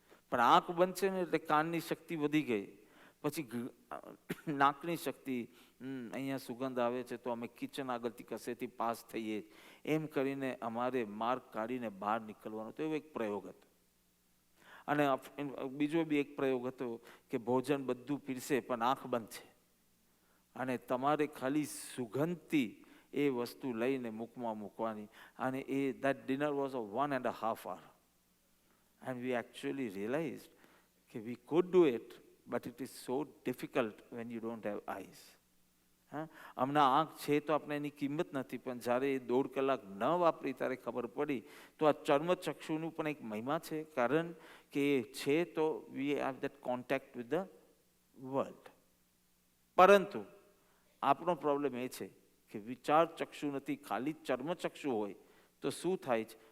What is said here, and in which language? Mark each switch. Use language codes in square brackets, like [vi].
[gu] પણ આંખ બનશે ને એટલે કાનની શક્તિ વધી ગઈ. પછી નાકની શક્તિ, અહીંયા સુગંધ આવે છે તો અમે કિચન આગળથી કસેથી પાસ થઈએ, એમ કરીને અમારે માર્ગ કાઢીને બહાર નીકળવાનો. તો એવો એક પ્રયોગ હતો. અને બીજો બી એક પ્રયોગ હતો કે ભોજન બધું પીરસે પણ આંખ બંધ છે, અને તમારે ખાલી સુગંધથી એ વસ્તુ લઈને મુખમાં મૂકવાની. [en] અને that dinner was of 1.5 hours, and we actually realized કે we could do it, but it is so difficult when you don't have eyes. [gu] હમણાં આંખ છે તો આપણે એની કિંમત નથી, પણ જ્યારે એ 1.5 કલાક ન વાપરી ત્યારે ખબર પડી. તો આ ચર્મચક્ષુનું પણ એક મહિમા છે, કારણ કે એ છે તો [en] We have that contact with the world. [gu] પરંતુ આપણો પ્રોબ્લેમ એ છે કે વિચાર ચક્ષુ નથી, ખાલી ચર્મચક્ષુ હોય તો શું થાય છે?